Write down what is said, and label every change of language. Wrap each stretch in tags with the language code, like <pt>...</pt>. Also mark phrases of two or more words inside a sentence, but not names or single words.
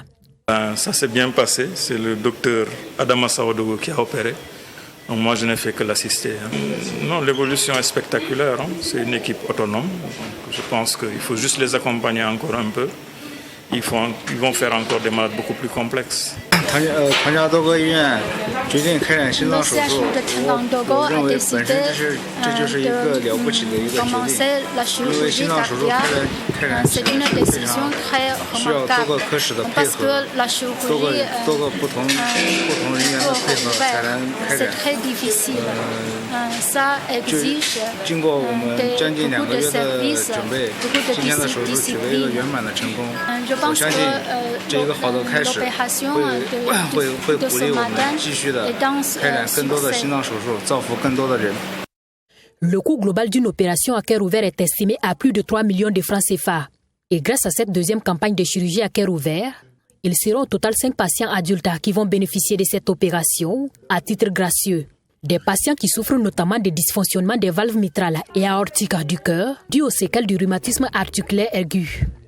<fr>Ça s'est bien passé, c'est le docteur Adama Sawadogo qui a opéré. Donc moi je n'ai fait que l'assister. Non, l'évolution est spectaculaire, c'est une équipe autonome. Donc je pense qu'il faut juste les accompagner encore un peu. Ils vont faire encore des malades beaucoup plus complexes.</fr> <zh>唐家多个医院决定开展心脏手术，我认为本身这就是一个了不起的一个决定，因为心脏手术开展起来是非常需要多个科室的配合，多个不同人员的配合才能开展。经过我们将近2个月的准备，今天的手术取得一个圆满的成功。我相信这一个好的开始会鼓励我们继续的开展更多的心脏手术，造福更多的人。</zh> <fr>Le coût global d'une opération à cœur ouvert est estimé à plus de 3 millions de francs CFA. Et grâce à cette deuxième campagne de chirurgie à cœur ouvert, il sera au total 5 patients adultes qui vont bénéficier de cette opération à titre gracieux. Des patients qui souffrent notamment des dysfonctionnements des valves mitrales et aortiques du cœur dus aux séquelles du rhumatisme articulaire aigu.</fr>